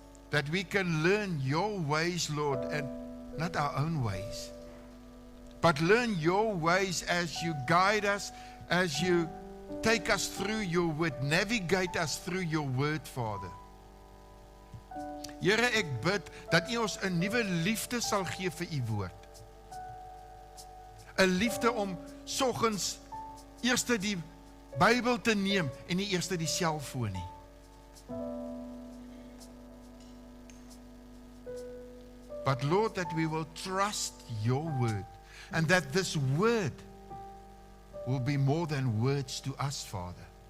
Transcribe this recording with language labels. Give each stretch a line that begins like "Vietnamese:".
English: That we can learn your ways, Lord, and not our own ways. But learn your ways as you guide us, as you take us through your word, navigate us through your word, Father.
Afrikaans: Here, ek bid dat U ons 'n nuwe liefde sal gee vir U woord. 'n Liefde om soggens eers die Bybel te neem en nie eers die selfoon nie.
English: But Lord, that we will trust your word, and that this word will be more than words to us, Father.